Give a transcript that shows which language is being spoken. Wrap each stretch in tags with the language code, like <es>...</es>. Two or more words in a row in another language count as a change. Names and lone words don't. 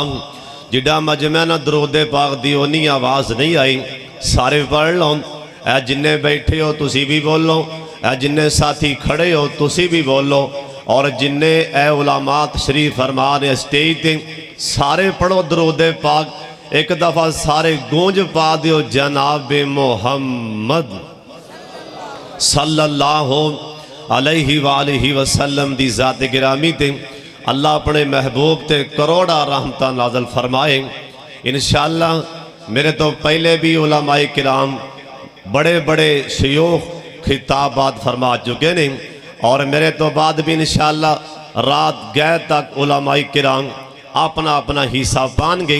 <pa>جیہڑا مجمع نہ درود پاک دی اونی آواز نہیں آئی، سارے پڑھ لو. اے جنے بیٹھے ہو تسی بھی بولو، اے جنے ساتھی کھڑے ہو تسی بھی بولو، اور جنے اے علامات شریف فرما رہے سٹیج تے سارے پڑھو درود پاک. ایک دفعہ سارے گونج پا دیو جناب محمد</pa> <ar>صلى الله عليه وآله وسلم</ar> <pa>دی ذات گرامی تے اللہ اپنے محبوب تے کروڑا رحمتاں نازل فرمائے. انشاءاللہ میرے تو پہلے بھی علمائے کرام بڑے بڑے شیوخ خطابات فرما چکے نے، اور میرے تو بعد بھی انشاءاللہ رات گئے تک علمائے کرام اپنا اپنا حصہ پان گئی.</pa>